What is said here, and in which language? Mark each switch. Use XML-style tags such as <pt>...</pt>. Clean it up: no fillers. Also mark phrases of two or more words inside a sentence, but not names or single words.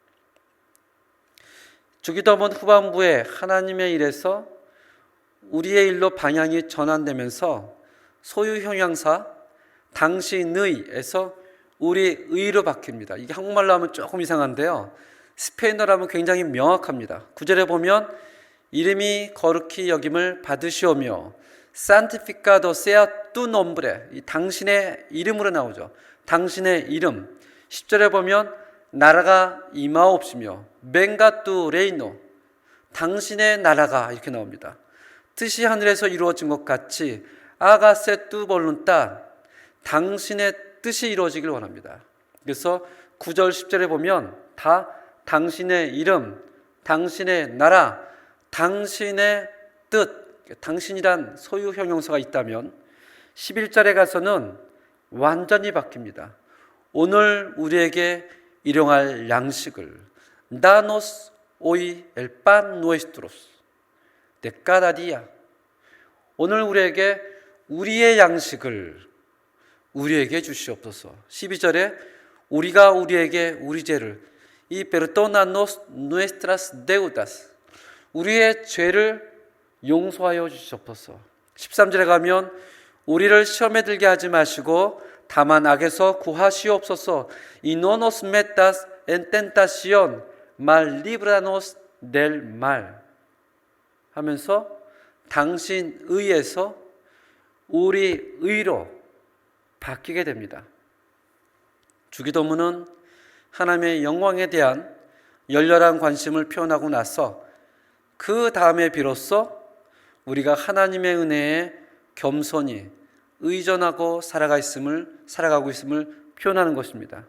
<ko>주기도문 후반부에 하나님의 일에서 우리의 일로 방향이 전환되면서 소유 형용사 당신의에서 우리 의로 바뀝니다. 이게 한국말로 하면 조금 이상한데요, 스페인어로 하면 굉장히 명확합니다. 9절에 보면 이름이 거룩히 여김을 받으시오며</ko> <es>santificado sea tu nombre,</es> <ko>이 당신의 이름으로 나오죠. 당신의 이름. 10절에 보면 나라가 임하옵시며</ko> <es>venga tu reino,</es> <ko>당신의 나라가 이렇게 나옵니다. 뜻이 하늘에서 이루어진 것 같이</ko> <es>hágase tu voluntad,</es> <ko>당신의 뜻이 이루어지길 원합니다. 그래서 9절 10절에 보면 다 당신의 이름, 당신의 나라, 당신의 뜻, 당신이란 소유 형용사가 있다면 11절에 가서는 완전히 바뀝니다. 오늘 우리에게 일용할 양식을</ko> <es>danos hoy el pan nuestros de cada día,</es> <ko>오늘 우리에게 우리의 양식을 우리에게 주시옵소서. 12절에 우리가 우리에게 우리 죄를</ko> <es>y perdónanos nuestras deudas,</es> <ko>우리의 죄를 용서하여 주시옵소서. 13절에 가면 우리를 시험에 들게 하지 마시고 다만 악에서 구하시옵소서.</ko> <es>y no nos metas en tentación, mal líbranos del mal,</es> <ko>하면서 당신 의에서 우리 의로 바뀌게 됩니다. 주기도문은 하나님의 영광에 대한 열렬한 관심을 표현하고 나서 그 다음에 비로소 우리가 하나님의 은혜에 겸손히 의존하고 살아가고 있음을 표현하는 것입니다.</ko>